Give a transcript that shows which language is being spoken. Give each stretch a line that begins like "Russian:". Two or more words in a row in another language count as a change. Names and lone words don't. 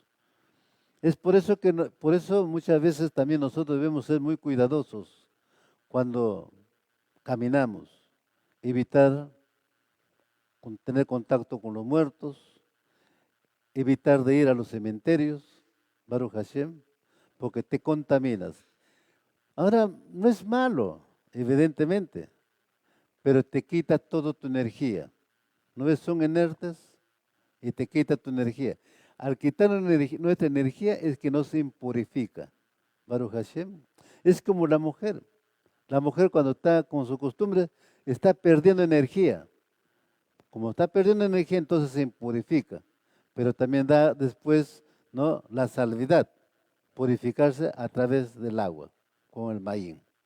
Spanish: Es por eso que por eso muchas veces también nosotros debemos ser muy cuidadosos cuando caminamos, evitar tener contacto con los muertos, evitar de ir a los cementerios,
Hebrew: ברוך השם,
Spanish: porque te contaminas. Ahora, no es malo, evidentemente, pero te quita toda tu energía. ¿No ves? Son inertes y te quita tu energía. Al quitar nuestra energía es que no se impurifica.
Hebrew: ברוך השם.
Spanish: Es como la mujer. La mujer cuando está con su costumbre está perdiendo energía. Como está perdiendo energía, entonces se impurifica. Pero también da después, ¿no?, la salvidad, purificarse a través del agua, con el maíz.